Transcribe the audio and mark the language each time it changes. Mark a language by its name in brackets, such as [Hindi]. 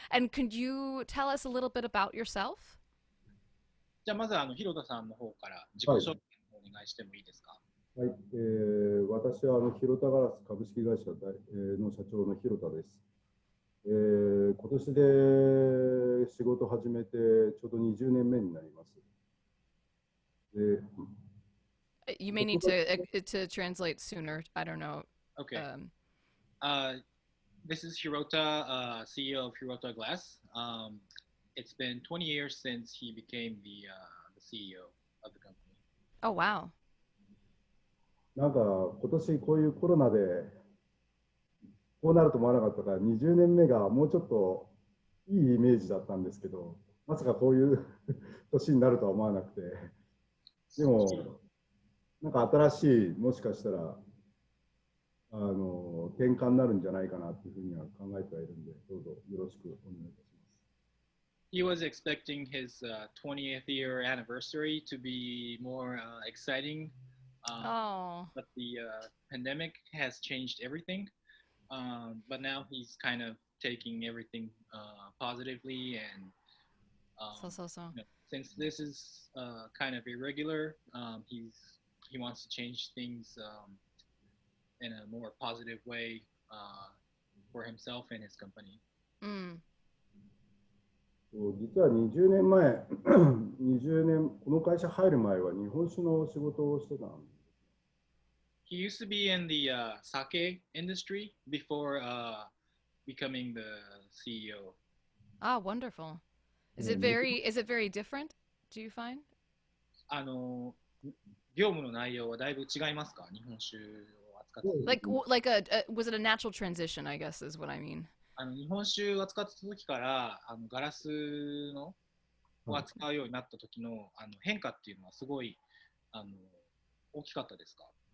[English] And could you tell us a little bit about yourself? [Japanese] じゃあ、まずヒロトさんの方から自己はい。紹介をお願いしてもいいですか？はい。私は広田ガラス株式会社の社長の広田です。今年で仕事始めてちょうど20年目になります。で、 [English] You may need to translate sooner. I don't know. Okay. Um, This is Hirota, CEO of Hirota Glass. It's been 20 years since he became the CEO of the company. oh wow. [Japanese] なんか今年こういうコロナでこうなると思わなかったから20年目がもうちょっといいイメージだったんですけど、まさかこういう年になるとは思わなくて、でもなんか新しいもしかしたら転換になるんじゃないかなというふうには考えてはいるんで、どうぞよろしくお願いいたします。 [English] He was expecting his 20th year anniversary to be more exciting, Oh, but the pandemic has changed everything. But now he's kind of taking everything positively, and so. since this is kind of irregular, he wants to change things in a more positive way for himself and his company. Mm. [Japanese] 実は20年前、20年、この会社入る前は日本酒の仕事をしてたんです。 [English] He used to be in the sake industry before becoming the CEO. Ah, wonderful. Is [Japanese] も [English] it [Japanese] う [English] very different? Do you find? [Japanese] あの業務の内容はだいぶ違いますか？日本酒を扱ってた。 [English] Was it a natural transition? I guess is what I mean. [Japanese] 日本酒を扱ってた時からガラスのを扱うようになった時の変化っていうのはすごい大きかったですか？